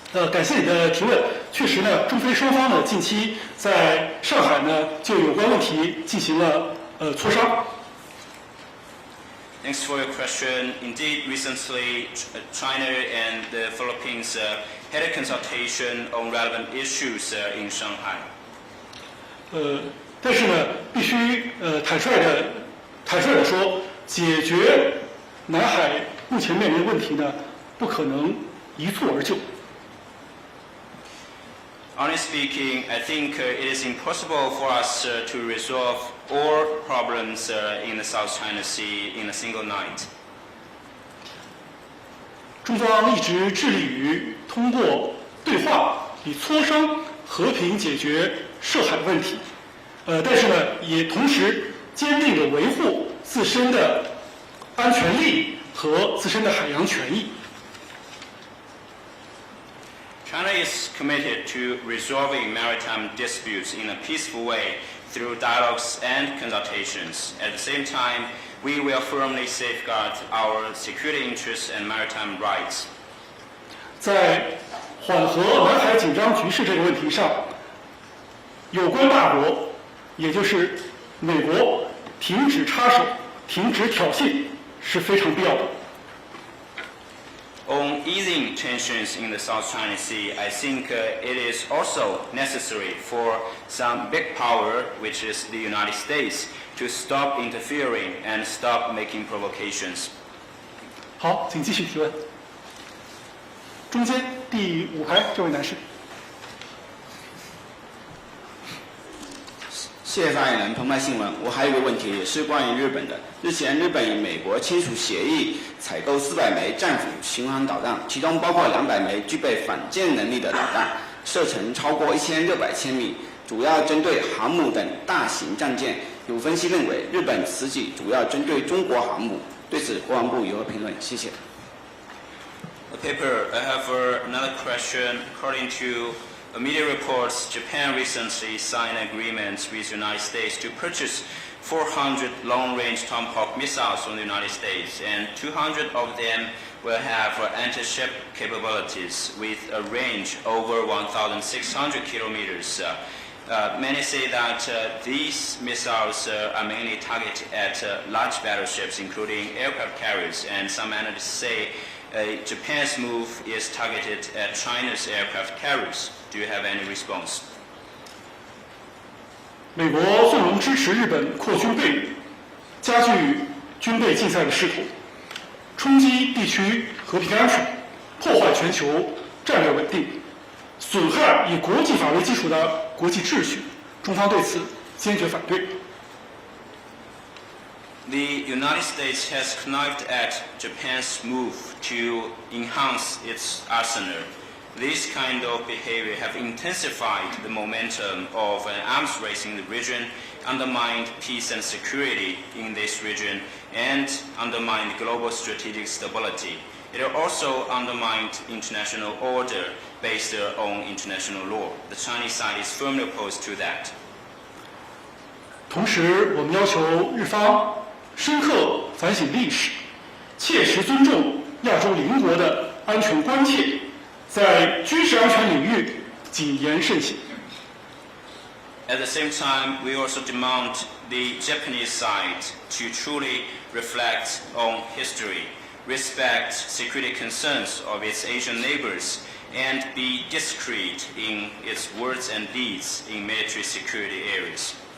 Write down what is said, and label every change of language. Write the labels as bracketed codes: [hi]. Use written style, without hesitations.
[zh] 感谢你的提问。确实呢，中非双方呢近期在上海呢就有关问题进行了磋商。 [en] Thanks for your question. Indeed, recently China and the Philippines had a consultation on relevant issues in Shanghai. [zh] 但是呢，必须坦率的说，解决南海目前面临的问题呢，不可能一蹴而就。 [en] Honestly speaking, I think it is impossible for us to resolve all problems in the South China Sea in a single night. [zh] 中方一直致力于通过对话以磋商和平解决涉海问题，但是呢，也同时坚定地维护自身的安全利益和自身的海洋权益。 [en] China is committed to resolving maritime disputes in a peaceful way through dialogues and consultations. At the same time, we will firmly safeguard our security interests and maritime rights. [zh] 在缓和南海紧张局势这个问题上，有关大国，也就是美国，停止插手、停止挑衅是非常必要的。 [en] On easing tensions in the South China Sea, I think it is also necessary for some big power, which is the United States, to stop interfering and stop making provocations. [zh] 好，请继续提问。中间第5排这位男士。谢谢发言人，澎湃新闻。我还有一个问题，也是关于日本的。日前，日本与美国签署协议，采购400枚战斧巡航导弹，其中包括200枚具备反舰能力的导弹，射程超过1600千米，主要针对航母等大型战舰。有分析认为，日本此举主要针对中国航母。对此，国防部有何评论？谢谢。 [en] Paper, I have another question. According to media reports, Japan recently signed an agreement with the United States to purchase 400 long-range Tomahawk missiles from the United States, and 200 of them will have anti-ship capabilities with a range over 1,600 kilometers. Many say that these missiles are mainly targeted at large battleships, including aircraft carriers, and some analysts say Japan's move is targeted at China's aircraft carriers. Do you have any response? [zh] 美国纵容支持日本扩军备，加剧军备竞赛的势头。冲击地区和平安全，破坏全球战略稳定，损害以国际法为基础的国际秩序，中方对此坚决反对。 [en] The United States has connived at Japan's move to enhance its arsenal. This kind of behavior have intensified the momentum of an arms race in the region, undermined peace and security in this region, and undermined global strategic stability. It also undermined international order based on international law. The Chinese side is firmly opposed to that. [zh] 同时，我们要求日方深刻反省历史，切实尊重亚洲邻国的安全关切，在军事安全领域谨言慎行。 [en] At the same time, we also demand the Japanese side to truly reflect on history, respect security concerns of its Asian neighbors, and be discreet in its words and deeds in military security areas.